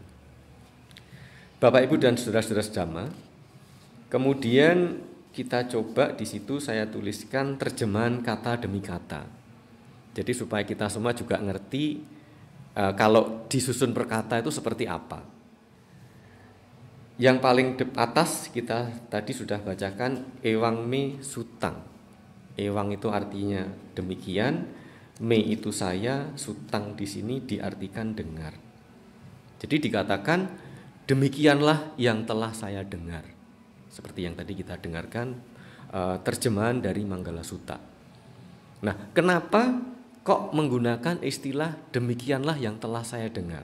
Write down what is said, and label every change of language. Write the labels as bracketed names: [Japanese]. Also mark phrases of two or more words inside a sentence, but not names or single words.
[Indonesian] Bapak Ibu dan saudara-saudara sedama, kemudian kita coba di situ saya tuliskan terjemahan kata demi kata. Jadi supaya kita semua juga ngerti kalau disusun per kata itu seperti apa. Yang paling atas kita tadi sudah bacakan [Pali] ewang me sutang. [Indonesian] Ewang itu artinya demikian, me itu saya, sutang di sini diartikan dengar. Jadi dikatakan demikianlah yang telah saya dengar. Seperti yang tadi kita dengarkan terjemahan dari Manggala Sutta. Nah, kenapa kok menggunakan istilah demikianlah yang telah saya dengar?